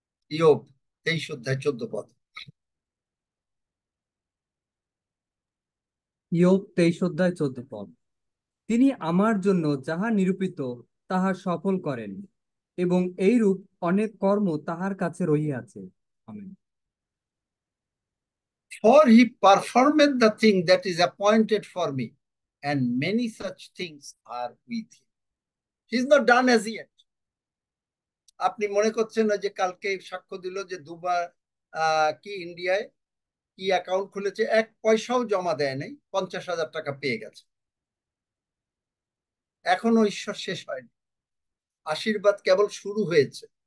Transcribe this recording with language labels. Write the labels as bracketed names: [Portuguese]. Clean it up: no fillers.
[Bangla] ইয়োব 23:14। ইয়োব 23:14। তিনি আমার জন্য যাহা নিরূপিত তাহা সফল করেন, এবং এইরূপ অনেক কর্ম তাহার কাছে রহিয়াছে। Amen. [English] For he performeth the thing that is appointed for me, and many such things are with him. He is not done as yet. [Bangla] আপনি মনে করছেন না যে কালকে সাক্ষ্য দিল যে দুবার কি ইন্ডিয়ায় কি অ্যাকাউন্ট খুলেছে, 1 পয়সাও জমা দেয় নাই, 50,000 টাকা পেয়ে গেছে। এখনো ঈশ্বর শেষ হয়নি, আশীর্বাদ কেবল শুরু হয়েছে।